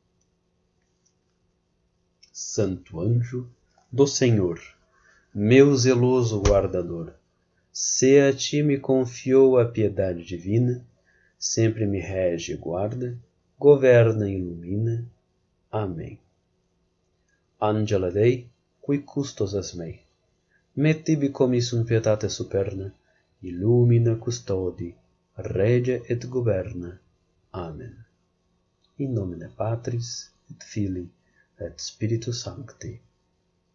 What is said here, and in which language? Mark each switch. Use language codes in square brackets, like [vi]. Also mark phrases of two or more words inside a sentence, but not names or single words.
[pt] Santo anjo do Senhor, meu zeloso guardador, se a ti me confiou a piedade divina, sempre me rege e guarda, governa e ilumina. Amém. [la] Angela Dei, qui custos es mei, me tibi commissum pietate superna, illumina custodi, rege et governa. Amen. In nomine Patris et Filii et Spiritus Sancti.